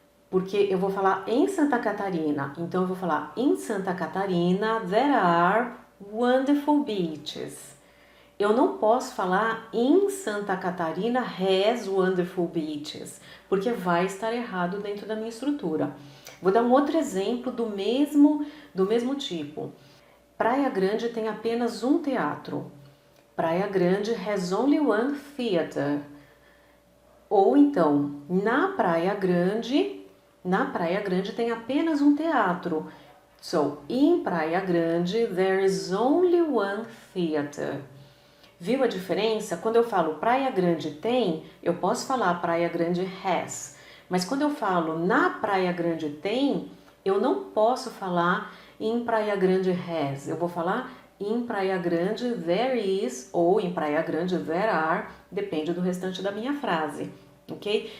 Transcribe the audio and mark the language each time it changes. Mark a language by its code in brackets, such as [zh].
[pt] Porque eu vou falar em Santa Catarina, então eu vou falar em Santa Catarina [en] there are wonderful beaches. [pt] Eu não posso falar em Santa Catarina [en] has wonderful beaches, [pt] porque vai estar errado dentro da minha estrutura. Vou dar um outro exemplo do mesmo tipo. Praia Grande tem apenas um teatro. [en] Praia Grande has only one theater. [pt] Ou então, na Praia Grande tem apenas um teatro. [en] So, in Praia Grande there is only one theater. [pt] Viu a diferença? Quando eu falo Praia Grande tem, eu posso falar Praia Grande has. Mas quando eu falo na Praia Grande tem, eu não posso falar em Praia Grande has. Eu vou falar em Praia Grande [en] there is [pt] ou em Praia Grande [en] there are, [pt] depende do restante da minha frase, ok?